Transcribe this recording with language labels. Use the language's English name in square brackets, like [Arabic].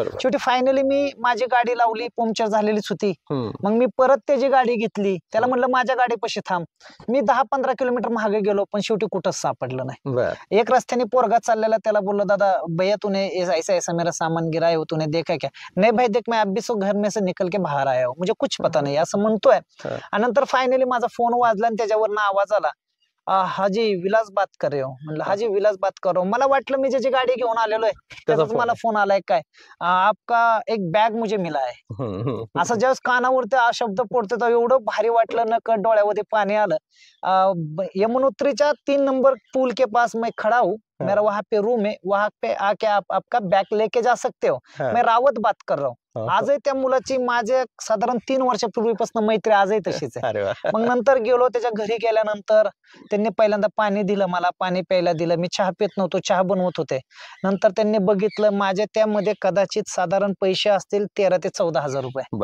[Marathi] शेवटी फायनली मी माझी गाडी लावली. पंक्चर झालेलीच होती. मग मी परत त्याची गाडी घेतली. त्याला म्हणलं माझ्या गाडीपाशी थांब. मी 10-15 किलोमीटर मागे गेलो, पण शेवटी कुठंच सापडलं नाही. एक रस्त्याने पोरगा चाललेला, त्याला बोललो [Hindi] दादा भैया तूने ऐसा ऐसा मेरा सामान गिरा है, तूने देखा क्या? नहीं भाई देख मैं अभी सो घर में से निकल के बाहर आया हूँ, मुझे कुछ पता नहीं, [Marathi] असं म्हणतोय. आणि नंतर फायनली माझा फोन वाजला आणि त्याच्यावरनं आवाज आला, [Hindi] हाजी विलास बात कर रहे हो. [Marathi] म्हणलं [Hindi] हाजी विलास बात कर रहा हूं. [Marathi] मला वाटलं मी ज्याची गाडी घेऊन आलेलो आहे त्याचाच मला फोन आलाय काय. [Hindi] आपका एक बॅग मुझे मिला [Marathi] आहे. असं ज्यावेळेस कानावरती हा शब्द पडतो तर एवढं भारी वाटलं, नकळत डोळ्यामध्ये पाणी आलं. [Hindi] यमुनोत्रीच्या 3 नंबर पूल के पास मैं खड़ा हूँ, मेरा वहां पे रूम है, वहां पे आके आप आपका बैग लेके जा सकते हो. मैं रावत बात कर रहा हूँ. [Marathi] आजही त्या मुलाची माझ्या साधारण 3 वर्षापूर्वीपासून मैत्री आजही तशीच आहे. मग नंतर गेलो त्याच्या घरी. गेल्यानंतर त्यांनी पहिल्यांदा पाणी दिलं मला, पाणी प्यायला दिलं. मी चहा पित नव्हतो, चहा बनवत होते. नंतर त्यांनी बघितलं माझ्या त्यामध्ये कदाचित साधारण पैसे असतील 13,000 ते 14,000 रुपये.